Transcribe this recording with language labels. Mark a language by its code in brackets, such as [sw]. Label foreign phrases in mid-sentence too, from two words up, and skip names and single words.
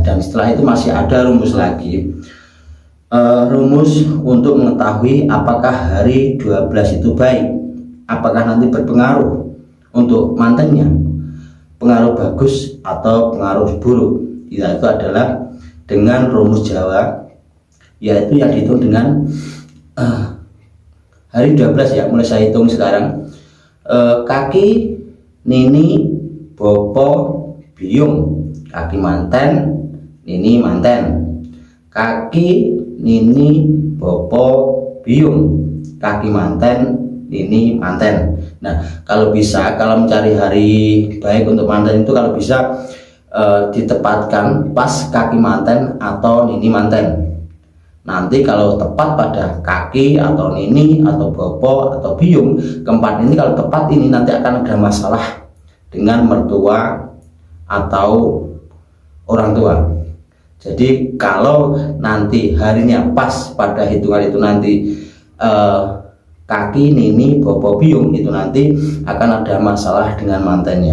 [id] Dan setelah itu masih ada rumus lagi, rumus untuk mengetahui apakah hari 12 itu baik, apakah nanti berpengaruh untuk mantennya, pengaruh bagus atau pengaruh buruk. Itu adalah dengan rumus Jawa, yaitu yang dihitung dengan hari 12 ya. Mulai saya hitung sekarang. [jv] Kaki, nini, bopo, biung. Kaki manten, nini manten. Kaki, nini, bopo, biung. Kaki manten, nini manten. [id] Nah, kalau bisa, kalau mencari hari baik untuk manten itu kalau bisa ditepatkan pas [jv] kaki manten [id] atau [jv] nini manten. [id] Nanti kalau tepat pada kaki atau nini atau bopo atau biung keempat ini, kalau tepat ini nanti akan ada masalah dengan mertua atau orang tua. Jadi kalau nanti harinya pas pada hitungan itu nanti [jv] kaki, nini, bopo, biung, [id] itu nanti akan ada masalah dengan mantennya.